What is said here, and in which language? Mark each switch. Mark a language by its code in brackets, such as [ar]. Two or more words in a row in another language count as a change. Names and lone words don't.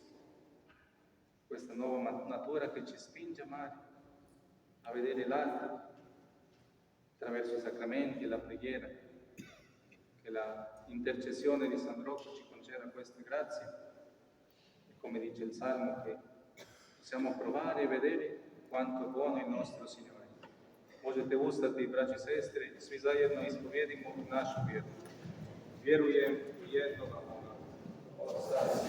[it] Questa nuova natura che ci spinge a amare, a vedere l'altro attraverso i sacramenti e la preghiera. Che la intercessione di San Rocco ci conceda queste grazie e, come dice il Salmo, che possiamo provare e vedere quanto è buono il nostro Signore. [hr] Možete ustati, braći i sestre, svi zajedno ispovijedimo našu vjeru. Vjerujem u jednoga Boga, Otca